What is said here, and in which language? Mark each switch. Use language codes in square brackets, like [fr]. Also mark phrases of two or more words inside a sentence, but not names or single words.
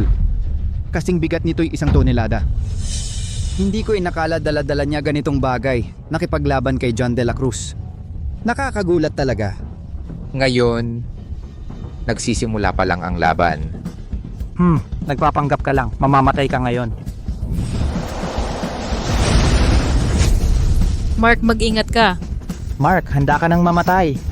[tl] Kasing bigat nito'y 1 tonelada. Hindi ko inakala dala-dala niya ganitong bagay. Nakipaglaban kay John de la Cruz. Nakakagulat talaga. Ngayon, nagsisimula pa lang ang laban. Nagpapanggap ka lang. Mamamatay ka ngayon. Mark, mag-ingat ka. Mark, handa ka nang mamatay.